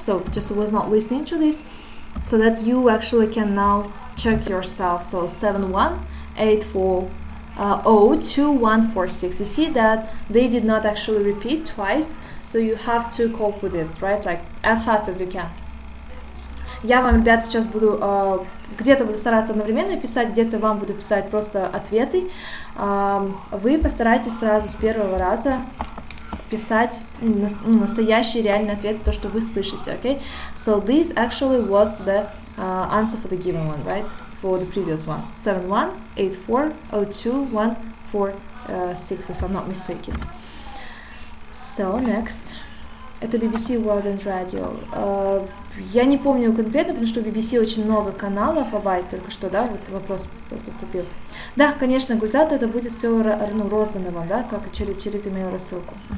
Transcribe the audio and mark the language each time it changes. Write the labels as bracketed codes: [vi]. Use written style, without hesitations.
[en] So just was not listening to this, so that you actually can now check yourself. So 71-840-2146. You see that they did not actually repeat twice. So you have to cope with it, right? Like as fast as you can. [ru] Я вам, ребят, сейчас буду где-то буду стараться одновременно писать, где-то вам буду писать просто ответы. Вы постарайтесь сразу с первого раза писать настоящие реальные ответы, то, что вы слышите, okay? [en] So this actually was the answer for the given one, right? For the previous one. 71-840-2146, if I'm not mistaken. So, next. [ru] Это BBC World and Radio. Я не помню конкретно, потому что в BBC очень много каналов, только что, да, вот вопрос поступил. Да, конечно, Гульзат, это будет все роздано вам, да, как через email рассылку.